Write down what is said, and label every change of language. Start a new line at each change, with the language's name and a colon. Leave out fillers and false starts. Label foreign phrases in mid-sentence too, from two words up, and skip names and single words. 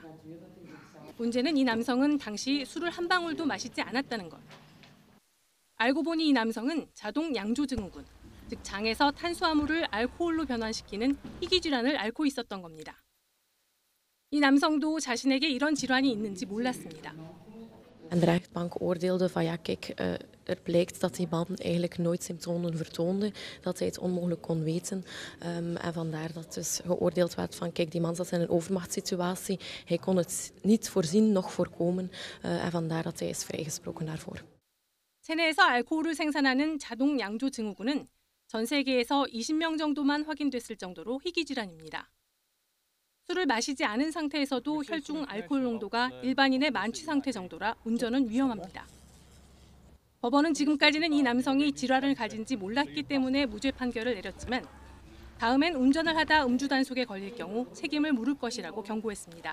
Korean: 문제는 이 남성은 당시 술을 한 방울도 마시지 않았다는 것. 알고 보니 이 남성은 자동 양조증후군, 즉 장에서 탄수화물을 알코올로 변환시키는 희귀 질환을 앓고 있었던 겁니다. 이 남성도 자신에게 이런 질환이 있는지 몰랐습니다.
Dutch: En de rechtbank oordeelde van ja kijk, er blijkt dat die man eigenlijk nooit symptomen vertoonde, dat hij het onmogelijk kon weten. En vandaar dat dus geoordeeld werd van kijk die man zat in een overmachtssituatie, hij kon het niet voorzien noch voorkomen en vandaar dat hij is vrijgesproken daarvoor.
Korean: 체내에서 알코올을 생산하는 자동 양조 증후군은 전 세계에서 20명 정도만 확인됐을 정도로 희귀 질환입니다. 술을 마시지 않은 상태에서도 혈중 알코올 농도가 일반인의 만취 상태 정도라 운전은 위험합니다. 법원은 지금까지는 이 남성이 질환을 가진지 몰랐기 때문에 무죄 판결을 내렸지만 다음엔 운전을 하다 음주 단속에 걸릴 경우 책임을 물을 것이라고 경고했습니다.